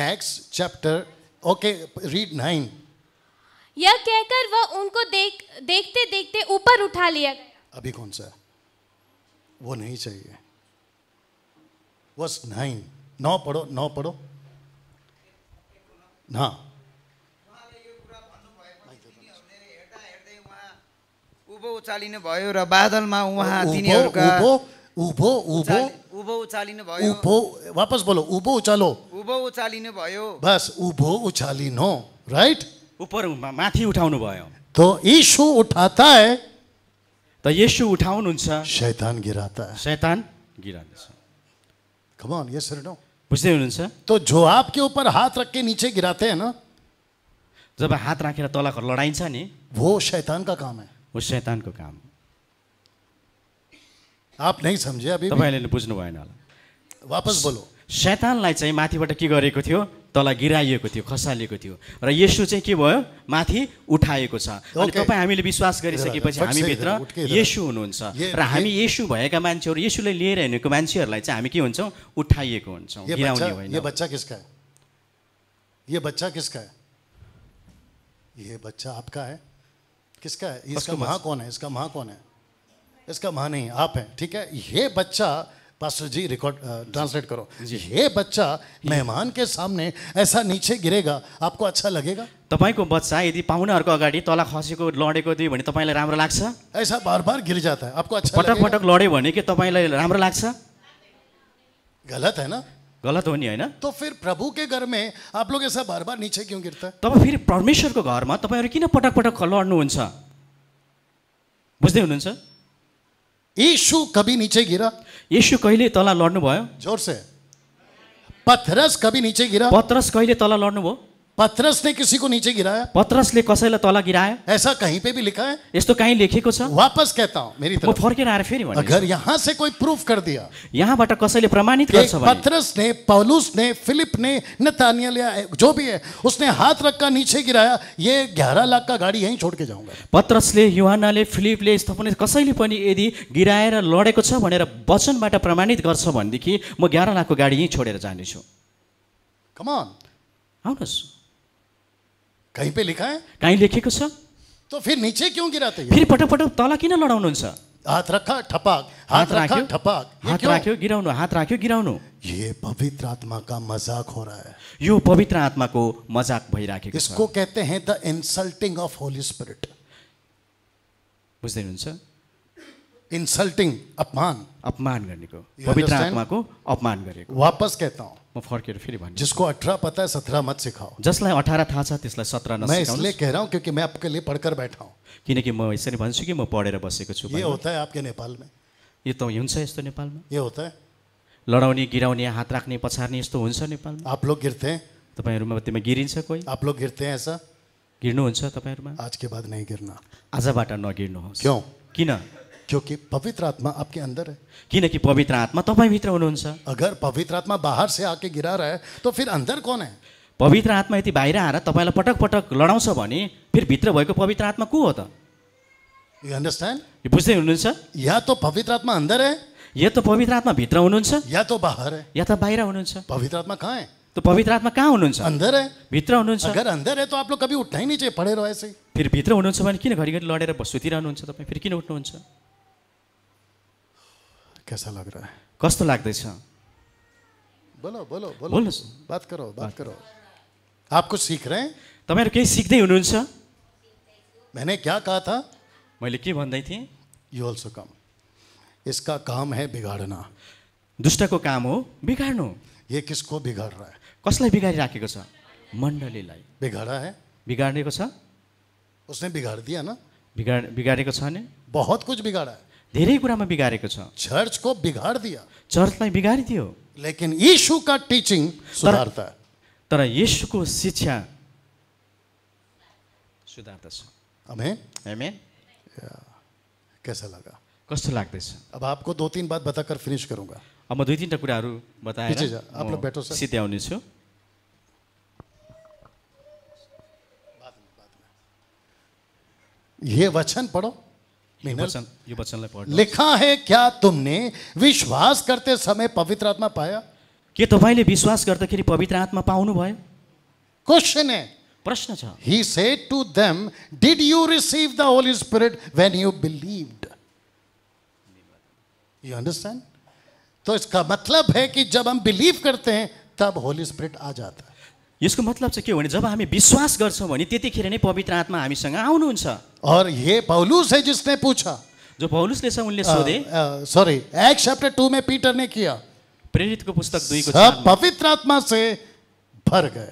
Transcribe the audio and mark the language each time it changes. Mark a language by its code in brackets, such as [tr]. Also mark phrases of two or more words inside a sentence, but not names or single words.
[en] Acts chapter okay read 9. [hi] यह कहकर वह उनको देखते देखते ऊपर उठा लिया गया। अभी कौन सा है? वो नहीं चाहिए। वर्स 9 पढ़ो 9 पढ़ो ना। [ne] उभो उचालिनु भयो र बादलमा उहाँ तिनीहरूका उभो उचालिनु भयो। [hi] वापस बोलो [ne] उभो उचालो। उभो उचालिनु भयो। बस उभो उचालिनो राइट। ऊपर माथि उठाउनु भयो। [hi] तो यीशु उठाता है [ne] त येशू उठाउनुहुन्छ, [hi] शैतान गिराता है। [ne] शैतान गिराउँछ। [en] Come on yes sir no. [ne] बुझ्दै हुनुहुन्छ? [hi] तो जो आपके ऊपर हाथ रख के नीचे गिराते हैं ना, [ne] जब हात राखेर तल लडाइन्छ नि [hi] वो शैतान का काम है। [ne] वो शैतानको काम। [hi] आप नहीं समझे अभी भी? [ne] तपाईले बुझ्नु भएन होला। [hi] वापस बोलो। [ne] शैतानलाई चाहिँ माथिबाट के गरेको थियो? तल गिराइएको थियो, खसालिएको थियो र येशू चाहिँ के भयो? माथि उठाएको छ। अनि तपाईँ हामीले विश्वास गरिसकेपछि हामी भित्र येशू हुनुहुन्छ र हामी येशू भएका मान्छेहरू, येशूले लिएर हिँडेको मान्छेहरूलाई चाहिँ हामी के हुन्छौँ? उठाइएको हुन्छौँ, गिराउने होइन। [hi] ये बच्चा किसका है? ये बच्चा किसका है? ये बच्चा आपका है? किसका है? इसका माँ कौन है? इसका माँ कौन है? इसका माँ नहीं, आप हैं। ठीक है। ये बच्चा पास्टर जी [en] record translate [hi] करो। ये बच्चा मेहमान के सामने ऐसा नीचे गिरेगा, आपको अच्छा लगेगा? [ne] तपाईको बच्चा यदि पाहुनाहरूको अगाडि तल खसेको लडेको दियो भने तपाईलाई राम्रो लाग्छ? [hi] ऐसा बार बार गिर जाता है, आपको अच्छा [ne] पटक [hi] लगेगा? [ne] पटक लड्यो भने के तपाईलाई राम्रो लाग्छ? [hi] गलत है ना? [ne] गलत हो नि हैन? [hi] तो फिर प्रभु के घर में आप लोग ऐसा बार बार नीचे क्यों गिरता है? [ne] तपाईँ फेरि परमेश्वरको घरमा तपाईहरु किन पटक पटक लड्नुहुन्छ? बुझ्दै हुनुहुन्छ? [hi] यीशु कभी नीचे गिरा? [ne] येशू कहिले तल लड्नु भयो? [hi] जोर से। पतरस कभी नीचे गिरा? [ne] पतरस कहिले तल लड्नु भयो? [hi] पतरस ने किसी को नीचे गिराया? [ne] पतरसले कसैलाई तल गिरायो? [hi] ऐसा कहीं पे भी लिखा है? [ne] यस्तो कहीँ लेखेको छ? [hi] वापस कहता हूं मेरी [ne] म [hi] तरफ, [ne] फर्केर आएर फेरि भन्छु, [hi] अगर यहां से कोई प्रूफ कर दिया [ne] यहाँबाट कसैले प्रमाणित [hi] कि [ne] गर्छ भने [hi] पतरस ने, पौलुस ने, फिलिप ने, नतानियल या जो भी है, उसने हाथ रखा नीचे गिराया, ये 11 लाख का गाड़ी यहीं छोड़ के जाऊंगा। [ne] पतरसले, यूहन्नाले, फिलिपले यस्तो पनि कसैले पनि यदि गिराएर लडेको छ भनेर वचनबाट प्रमाणित गर्छ भनेदेखि म 11 लाखको गाडी यहीँ छोडेर जानेछु। [en] Come on, [ne] आउनुहोस्, [hi] कहीं पे लिखा है? [ne] कहीँ लेखेको छ? [hi] तो फिर नीचे क्यों गिराते हैं? [ne] फेरि पटक पटक तल किन लडाउनुहुन्छ? [hi] हाथ रखा ठपाक, हाथ रखा ठपाक, ये [ne] हात [hi] क्यों? [ne] राख्यो गिराउनु, हात राख्यो गिराउनु। [hi] ये पवित्र आत्मा का मजाक हो रहा है। [ne] यो पवित्र आत्माको मजाक भइराखेको छ। [hi] इसको कहते हैं [en] the insulting of Holy Spirit. [ne] बुझ्दै हुनुहुन्छ? [hi] इंसल्टिंग, अपमान। [ne] अपमान गर्नेको, [en] You [ne] पवित्र [en] understand? [ne] आत्माको अपमान गरेको। [hi] वापस कहता हूं, [ne] म फर्केर फेरि भन्छु, [hi] जिसको 18 पता है 17 मत सिखाओ। [ne] जसलाई 18 थाहा छ त्यसलाई 17 [hi] मैं इसलिए [ne] नसिकाउनुस्। [hi] कह रहा हूं क्योंकि मैं आपके लिए पढ़कर बैठा हूं। [ne] किनकि म यसरी भन्छु कि म पढेर बसेको छु। [hi] ये होता है आपके नेपाल में? [ne] यो त हुन्छ यस्तो नेपालमा? [hi] ये होता है? [ne] लडाउने, गिराउने, हात राख्ने, पछार्ने यस्तो हुन्छ नेपालमा? [hi] आप लोग गिरते हैं? [ne] तपाईहरुमा त्यसमा गिरिन्छ कोही? [hi] आप लोग गिरते हैं ऐसा? [ne] गिर्नुहुन्छ तपाईहरुमा? [hi] आज के बाद नहीं गिरना। [ne] आजबाट नगिर्नुहोस्। [hi] क्यों? [ne] किन? [hi] क्योंकि पवित्र आत्मा आपके अंदर है। [ne] किनकि पवित्र आत्मा तपाईभित्र हुनुहुन्छ। [hi] अगर पवित्र आत्मा बाहर से आके गिरा रहा है तो फिर अंदर कौन है? [ne] पवित्र आत्मा यदि बाहिर आएर तपाईलाई पटक पटक लडाउँछ भने फिर भित्र भएको पवित्र आत्मा को हो त? [en] You understand? [ne] यो बुझ्दै हुनुहुन्छ? [hi] या तो पवित्र आत्मा अंदर है [ne] या त पवित्र आत्मा भित्र हुनुहुन्छ [hi] या तो बाहर है। [ne] या त बाहिर हुनुहुन्छ। [hi] पवित्र आत्मा कहाँ है? [ne] त त पवित्र आत्मा कहाँ हुनुहुन्छ? [hi] अंदर है। [ne] भित्र हुनुहुन्छ। [hi] अगर अंदर है तो आप लोग कभी उठना ही नहीं चाहिए, पड़े रहो ऐसे ही। [ne] फेरि भित्र हुनुहुन्छ भने किन घरिघरि लडेर सुतिरहनुहुन्छ तपाईँ? फेरि किन उठ्नुहुन्छ? [hi] कैसा लग रहा है? [ne] कस्तो लाग्दैछ? [hi] बोलो बोलो बोलो, [ne] बोल्नुहोस्। [hi] बात करो बात करो। आप कुछ सीख रहे हैं? [ne] तपाईँहरू केही सिक्दै हुनुहुन्छ? [hi] मैंने क्या कहा था? [ne] मैले के भन्दै थिएँ? [en] You also come. [hi] इसका काम है बिगाड़ना। [ne] दुष्टको काम हो बिगाड्नु। [hi] ये किसको बिगाड़ रहा है? [ne] कसलाई बिगाडिराखेको छ? मण्डलीलाई [hi] बिगाड़ा है, [ne] बिगाडेको छ। [hi] उसने बिगाड़ दिया ना। [ne] बिगाडेको छ नि, [hi] बहुत कुछ बिगाड़ा है। [ne] धेरै कुरामा बिगारेको छ। [hi] चर्च को बिगाड़ दिया, [ne] चर्चलाई बिगारिदियो। [hi] लेकिन यीशु का टीचिंग सुधारता है। [ne] तर येशूको शिक्षा सुधार्दछ। आमेन। आमेन। [hi] कैसा लगा? [ne] कस्तो लाग्दैछ? [hi] अब आपको 2-3 बात बताकर फिनिश करूंगा। [ne] अब म 2-3 कुराहरू बताएर [hi] पीछे जा, आप लोग बैठो सर। [ne] सिध्याउने छु। [hi] ये वचन पढ़ो। [ne] यो वचनलाई पढ्नु। [hi] लिखा है, क्या तुमने विश्वास करते समय पवित्र आत्मा पाया? [ne] के तपाईँले विश्वास गर्दाखेरि पवित्र आत्मा पाउनु भयो? [hi] क्वेश्चन है, [ne] प्रश्न छ। [en] He said to them, did you receive the Holy Spirit when you believed? You understand? [hi] तो इसका मतलब है कि जब हम बिलीव करते हैं तब [en] Holy Spirit [hi] आ जाता है। [ne] यसको मतलब चाहिँ के हो भने जब हामी विश्वास गर्छौँ भने त्यतिखेर नै पवित्र आत्मा हामीसँग आउनुहुन्छ। [hi] और ये पौलुस है जिसने पूछा, [ne] जो पौलुसले छ उनले सोधे। [hi] सॉरी, [en] Act chapter [hi] 2 में पीटर ने किया। [ne] प्रेरितको पुस्तक 2 को [hi] सब पवित्र आत्मा से भर गए।